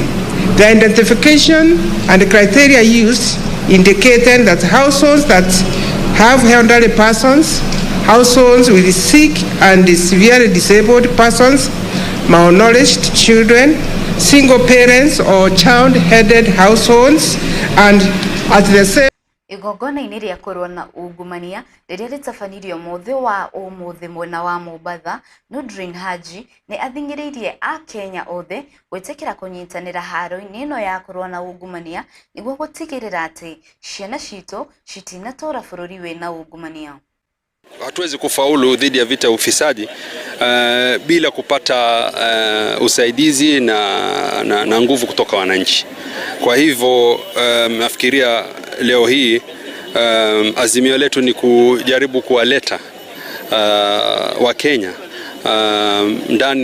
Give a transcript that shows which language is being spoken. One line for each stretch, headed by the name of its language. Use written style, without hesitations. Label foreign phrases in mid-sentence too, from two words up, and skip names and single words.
English: The identification and the criteria used indicated that households that have elderly persons, households with sick and severely disabled persons, malnourished children, single parents or child-headed households, and at the same
Kikuyu: igongona-inĩ rĩa kũrũa na ungumania rĩrĩa rĩtabanirio mũthĩ wa ũmũthĩ mwena wa Mombasa, Nurdin Haji nĩ athing'ĩrĩirie a Kenya othe gwĩtĩkĩra kũnyitanĩra haro-inĩ ĩno ya kũrũa na ungumania nĩguo gũtigĩrĩra atĩ ciana citũ citinatũũra bũrũri wĩna ungumania.
Swahili: Hatuwezi kufaulu dhidi ya vita ufisadi bila kupata usaidizi na nguvu kutoka wananchi. Kwa hivyo nafikiria leo hii azimio letu ni kujaribu kuwaleta Wakenya ndani